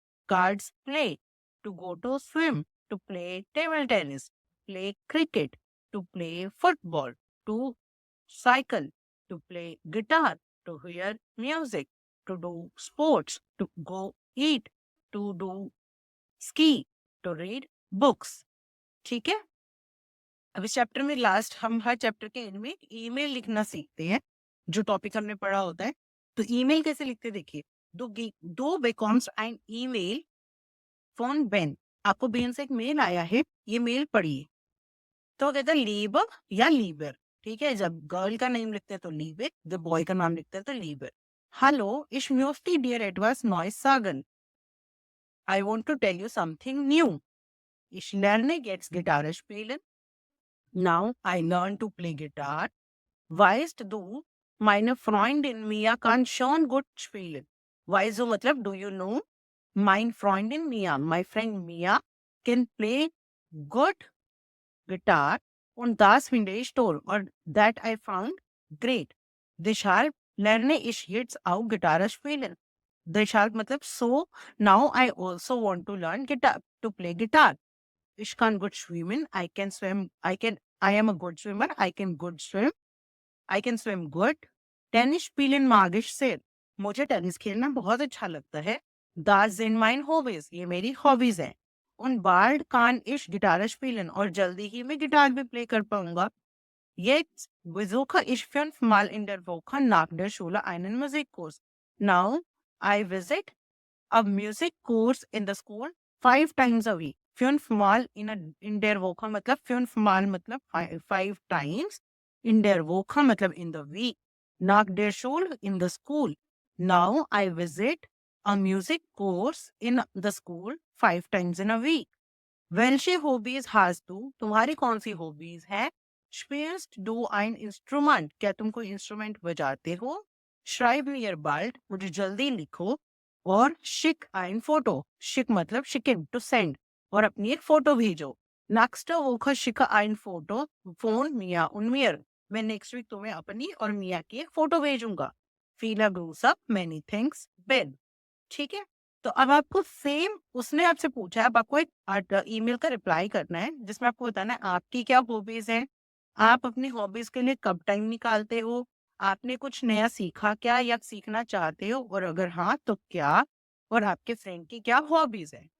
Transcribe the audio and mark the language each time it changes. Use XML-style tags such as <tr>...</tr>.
<en>Cards play, to go to swim, to play table tennis, play cricket, to play football, to cycle, to play guitar, to hear music, to do sports, to go eat, to do ski, to read books.</en> <hi>ठीक है। अब इस chapter में last हम हर chapter के and में email लिखना सीखते हैं, जो टॉपिक हमने पढ़ा होता है। तो ईमेल कैसे लिखते हैं, देखिए, दो बेकॉम्स एंड ईमेल फ्रॉम बेन। आपको बेन से एक मेल आया है, ये मेल पढ़िए। तो कहता है लीबर या लीबर, ठीक है। जब गर्ल का नेम लिखते हैं तो लीबर, जब बॉय का नाम लिखते हैं तो लीबर।</hi> <de>हेलो, ich möchte dir etwas Neues sagen.</de> <en>I want to tell you something new.</en> <de>Ich lerne jetzt Gitarre spielen.</de> <en>Now I learn to play guitar.</en> <de>Weißt du, meine Freundin Mia kann schon gut spielen. Weißt du</de> <hi>मतलब</hi> <en>do you know? My Freundin Mia, my friend Mia can play good guitar,</en> <de>und das finde ich toll,</de> <en>or that I found great.</en> <de>Deshalb lerne ich jetzt auch Gitarre spielen.</de> <en>Deshalb</en> <hi>मतलब</hi> <en>so now I also want to learn guitar, to play guitar.</en> <de>Ich kann gut schwimmen.</de> <en>I can swim. I am a good swimmer. I can good swim. I can swim good.</en> <de>टेनिस spielen mag ich sehr.</de> <hi>मुझे tennis खेलना बहुत अच्छा लगता है।</hi> <de>Das sind meine Hobbys.</de> <hi>ये मेरी hobbies है।</hi> <de>Und bald kann ich Gitarre spielen.</de> <hi>और जल्दी ही मैं गिटार भी प्ले कर पाऊंगा।</hi> <de>Jetzt besuche ich 5-mal in der Woche nach der Schule einen Musikkurs.</de> <en>Now I visit a music course in the school 5 times a week.</en> <de>5-mal in der Woche</de> <hi>मतलब</hi> <de>5-mal मतलब</de> <en>5 times.</en> <de>In der Woche</de> <hi>मतलब</hi> <en>in the week.</en> <de>Nach der Schule</de> <en>in the school. Now I visit a music course in the school 5 times in a week.</en> <de>Welche Hobbys hast du?</de> <hi>तुम्हारी कौन सी hobbies है?</hi> <de>Spielst du ein Instrument?</de> <hi>क्या तुम कोई instrument बजाते हो?</hi> <de>Schreib mir bald,</de> <hi>मुझे जल्दी लिखो। और</hi> <de>schick ein Foto. Schick मतलब schicken,</de> <en>to send.</en> <hi>और अपनी एक फोटो भेजो।</hi> <de>Nächste Woche schicke ein Foto von Mia und mir.</de> <hi>मैं नेक्स्ट वीक तुम्हें अपनी और मिया की एक फोटो भेजूंगा।</hi> <de>Viele Grüße,</de> <en>many thanks,</en> <de>Ben.</de> <hi>ठीक है। तो अब आपको सेम उसने आपसे पूछा है, अब आपको एक ईमेल का रिप्लाई करना है जिसमें आपको बताना है आपकी क्या हॉबीज है, आप अपनी हॉबीज के लिए कब टाइम निकालते हो, आपने कुछ नया सीखा क्या या सीखना चाहते हो, और अगर हाँ तो क्या, और आपके फ्रेंड की क्या हॉबीज है।</hi>